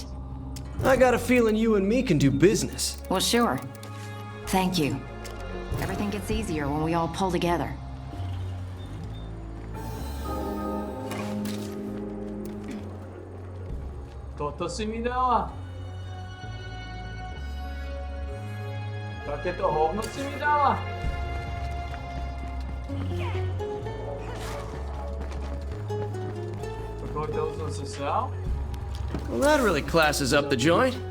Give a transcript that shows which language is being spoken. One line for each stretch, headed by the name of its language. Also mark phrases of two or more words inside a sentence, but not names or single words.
English: I got a feeling you and me can do business. Well, sure. Thank you. Everything gets easier when we all pull together.
Slovak: Toto si mi dala? Takéto hovno si mi dala? Koho som sa sral?
English: Well, that really classes up the joint.